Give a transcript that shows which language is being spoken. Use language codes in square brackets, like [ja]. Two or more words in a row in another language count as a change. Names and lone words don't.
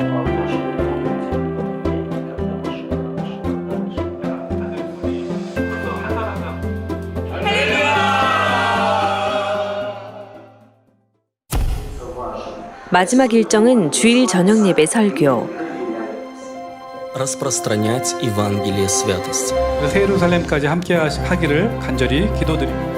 [ko] 마지막 일정은 주일 저녁 예배 설교. [ru] Распространять Евангелие святости. [ko] 새 예루살렘까지 함께 하기를 간절히 기도드립니다.